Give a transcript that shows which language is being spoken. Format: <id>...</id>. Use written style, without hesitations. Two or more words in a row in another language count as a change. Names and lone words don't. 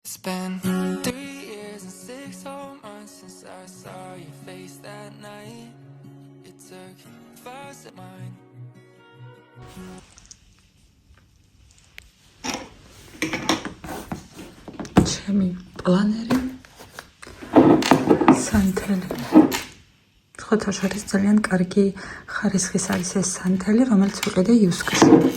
<en>It's been 3 years and 6 whole months since I saw your face that night. You took fast at mine.</en> <ka>ჩემი პლანერი სანთელი. ხოთაშ არის ძალიან კარგი ხარისხის არის ეს სანთელი, რომელიც ვიყიდე იუსკში.</ka>